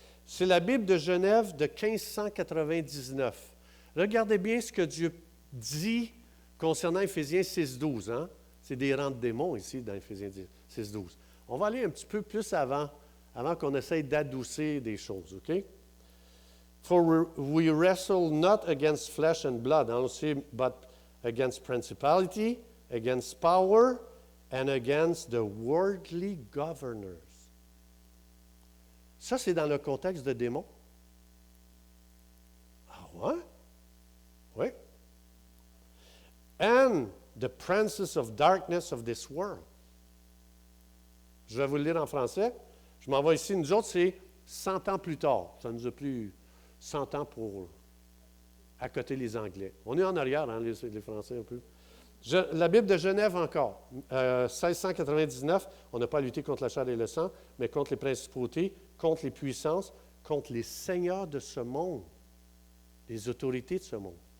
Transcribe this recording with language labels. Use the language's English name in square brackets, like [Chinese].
[French] C'est la Bible de Genève de 1599. Regardez bien ce que Dieu dit concernant Éphésiens 6.12. Hein? C'est des rangs de démons ici dans Éphésiens 6.12. On va aller un petit peu plus avant qu'on essaye d'adoucir des choses, OK? [English] For we wrestle not against flesh and blood, but against principality, against power, and against the worldly governors. [French] Ça, c'est dans le contexte de démons. Ah ouais? Oui. [English] And the princes of darkness of this world. [French] Je vais vous le lire en français. Je m'en vais ici. Nous autres, c'est 100 ans plus tard. Ça nous a pris 100 ans pour accoter les Anglais. On est en arrière, hein, les Français un peu. La Bible de Genève encore, 1699, on n'a pas lutté contre la chair et le sang, mais contre les principautés, contre les puissances, contre les seigneurs de ce monde, les autorités de ce monde.